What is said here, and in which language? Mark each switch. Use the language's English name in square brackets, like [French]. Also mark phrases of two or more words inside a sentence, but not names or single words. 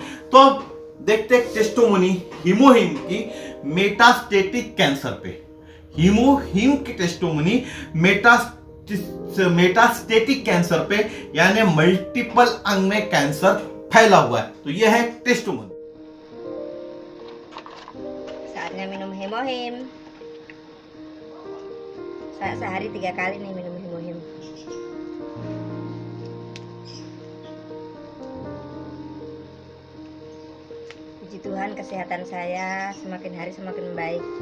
[Hindi] तो अब देखते हैं टेस्टोमनी हीमोहिम की [English] metastatic cancer [Hindi] पे। हीमोहिम की टेस्टोमनी [English] metastatic cancer [Hindi] पे, यानी मल्टीपल अंग में कैंसर फैला हुआ है, तो यह है टेस्टोमनी। [Indonesian] Saatnya minum Hemohim. Saya sehari 3 kali nih minum Hemohim. Puji Tuhan, kesehatan saya semakin hari semakin baik.